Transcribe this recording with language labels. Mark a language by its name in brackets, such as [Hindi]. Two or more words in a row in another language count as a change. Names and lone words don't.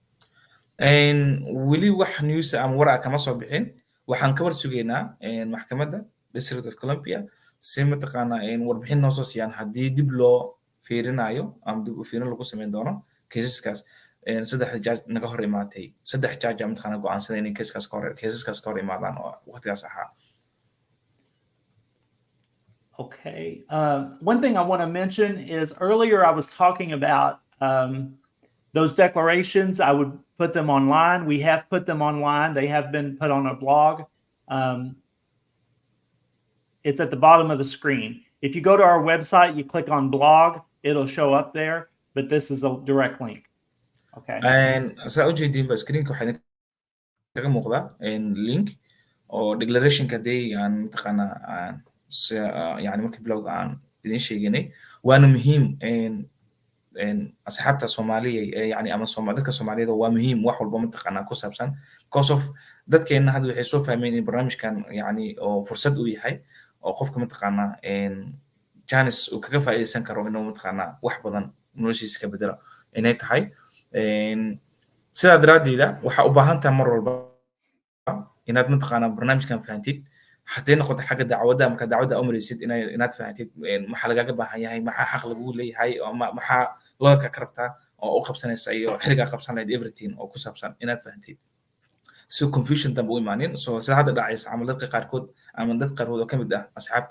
[Somali] weli wax news ama waraa kama soo bixin waxaan ka war sugaynaa maxkamadda District of Columbia si mataqaana warbixin noo soo siiyaan haddii dib loo fiirinayo ama dib u fiirin lagu sameyn doono caseskaas saddex judge naga hor imaatay saddex judge mataqaana go'aansaday inay caseskaas ka hor imaadaan oo waqtigaas ahaa. [English] Okay. One thing I want to mention is earlier I was talking about those declarations. I would put them online. We have put them online. They have been put on a blog. It's at the bottom of the screen. If you go to our website, you click on blog, it'll show up there, but this is a direct link. Okay. [Somali] Saa u jeedin ba screenka waxaa kaga muuqda link oo declarationka day aan mataqaana يعني markii bilowga aan idin sheegnay waana muhiim asxaabta Soomaaliyeed yani ama dadka Soomaaliyeed waa muhiim wax walba mataqaana ku saabsan [English] because of [Somali] dadkeena hadda waxay soo fahmeen in barnaamijkan yani oo fursad u yahay oo qofka mataqaana chance uu kaga faa'iideysan karo inuu mataqaana wax badan noloshiisa ka bedelo inay tahay sidaa daraadeeda waxa u baahan tahay mar walba inaad mataqaana barnaamijkan fahantid haddii noqoto xagga dacwadda marka dacwadda umraysid inaad fahantid maxaa lagaga baahan yahay maxaa xaq lagu leeyahay ama maxaa looyarka ka rabtaa oo u qabsanaysa iyo xirigaa qabsan lahayd everything oo ku saabsan inaad fahantid si confusion dambe u imaanin so sida hadda dhacaysa ama dadka qaarkood oo ka mid ah asxaabta